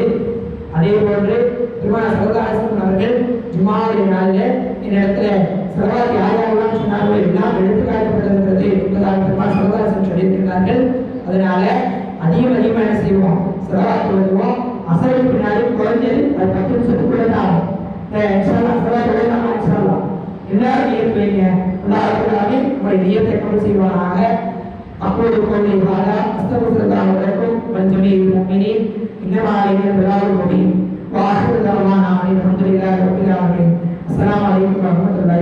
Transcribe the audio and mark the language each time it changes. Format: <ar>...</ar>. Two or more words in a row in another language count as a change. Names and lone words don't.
<ta>அதே போன்று பெருமானார்</ta> <ar>صلى الله عليه وسلم</ar> <ta>அவர்கள் ஜுமாவுடைய நாளில் இந்த இடத்துல ஸலவாத் யாரெல்லாம் சொன்னார்களோ எல்லாம் எடுத்துக்காட்டப்பட்டிருக்கிறது என்பதாக பெருமானார்</ta> <ar>صلى الله عليه وسلم</ar> <ta>சொல்லியிருக்கிறார்கள். அதனால அதிகமாக என்ன செய்வோம், ஸலவாத் ஓதுவோம். அசருக்கு பின்னாடி குறைஞ்சது அது 10 நிமிஷத்துக்குள்ள தான் ஆகும். இன்ஷாஅல்லாஹ் ஸலவாத் ஓதலாம். இன்ஷாஅல்லாஹ் எல்லாரும் நியத் வைங்க.</ta> <ar>الله تعالى</ar> <ta>உங்களுடைய நியத்தை கபூல் செய்வானாக.</ta> <ar>أقول قولي هذا أستغفر الله لكم ولجميع المؤمنين إنما علينا البلاغ المبين وآخر دعوانا الحمد لله رب العالمين. السلام عليكم ورحمة الله.</ar>